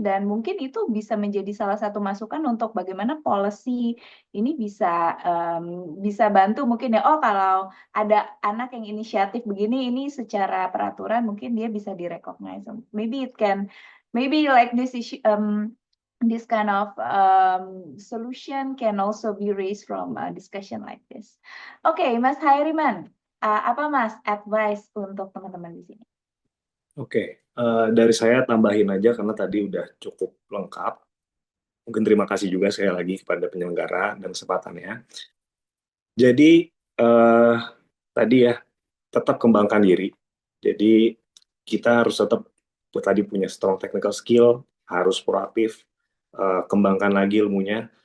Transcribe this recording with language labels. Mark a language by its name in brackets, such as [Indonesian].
[Indonesian] Dan mungkin itu bisa menjadi salah satu masukan untuk bagaimana policy ini bisa bantu mungkin ya. Oh, kalau ada anak yang inisiatif begini, ini secara peraturan mungkin dia bisa di-recognize. [English] Maybe it can, maybe like this issue, this kind of solution can also be raised from a discussion like this. [Indonesian] Oke, Mas Hairiman, apa Mas advice untuk teman-teman di sini? Oke, dari saya tambahin aja karena tadi udah cukup lengkap. Mungkin terima kasih juga sekali lagi kepada penyelenggara dan kesempatannya. Jadi tadi ya tetap kembangkan diri. Jadi kita harus tetap tadi punya strong technical skill, harus proaktif, kembangkan lagi ilmunya.